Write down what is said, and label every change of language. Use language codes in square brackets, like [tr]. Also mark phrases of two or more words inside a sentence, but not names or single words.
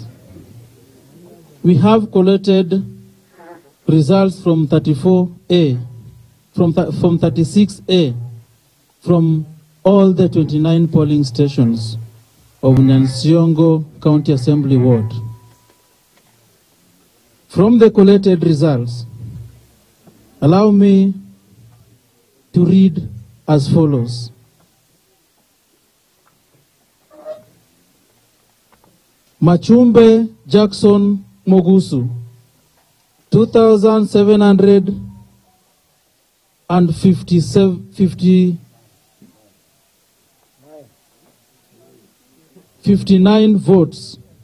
[en] We have collected results from 34A, from 36A, from all the 29 polling stations of Nyansiongo County Assembly Ward. From the collected results, allow me to read as follows. Machumbe Jackson Mogusu, 2,759 votes.